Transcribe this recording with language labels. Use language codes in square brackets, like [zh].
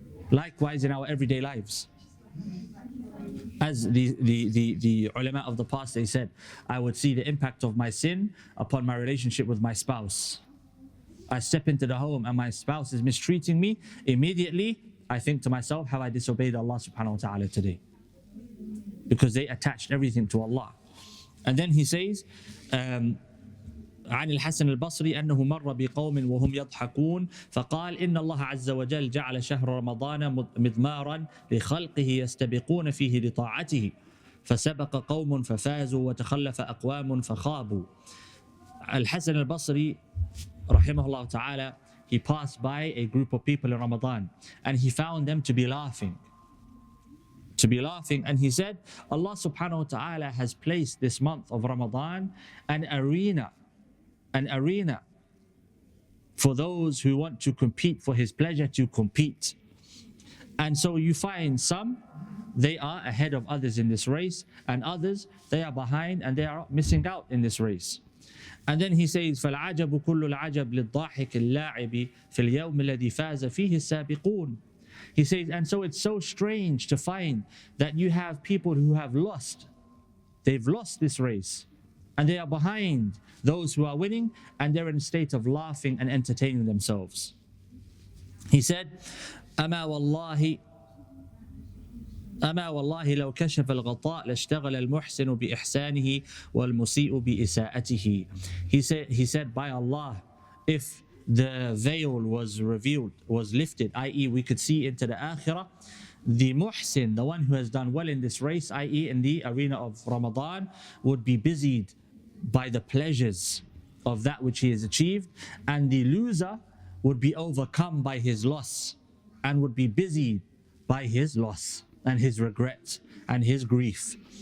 [en] Likewise in our everyday lives. As the ulama of the past, they said, I would see the impact of my sin upon my relationship with my spouse. I step into the home and my spouse is mistreating me. Immediately, I think to myself, have I disobeyed Allah subhanahu wa ta'ala today? Because they attached everything to Allah. And then he says, [ar] عن الحسن البصري أنه مر بقوم وهم يضحكون فقال إن الله عز وجل جعل شهر رمضان مضمارا لخلقه يستبقون فيه لطاعته فسبق قوم ففازوا وتخلف أقوام فخابوا. [en] Al-Hasan al-Basri rahimahullah ta'ala, he passed by a group of people in Ramadan and he found them to be laughing. And he said, Allah subhanahu wa ta'ala has placed this month of Ramadan an arena for those who want to compete for His pleasure to compete. And so you find some, they are ahead of others in this race, and others, they are behind and they are missing out in this race. And then he says, [ar] فَالْعَجَبُ كُلُّ الْعَجَبِ لِلضَّاحِكِ اللَّاعِبِ فِي الْيَوْمِ الَّذِي فَازَ فِيهِ السَّابِقُونَ. [en] He says, and so it's so strange to find that you have people who have lost. They've lost this race. And they are behind those who are winning, and they're in a state of laughing and entertaining themselves. He said, [ar] أما والله لو كشف الغطاء لاشتغل المحسن بإحسانه والمسيء بإساءته. [en] He said, by Allah, if the veil was revealed, was lifted, i.e., we could see into the akhirah, the muhsin, the one who has done well in this race, i.e., in the arena of Ramadan, would be busied by the pleasures of that which he has achieved, and the loser would be overcome by his loss and would be busied by his loss and his regret and his grief.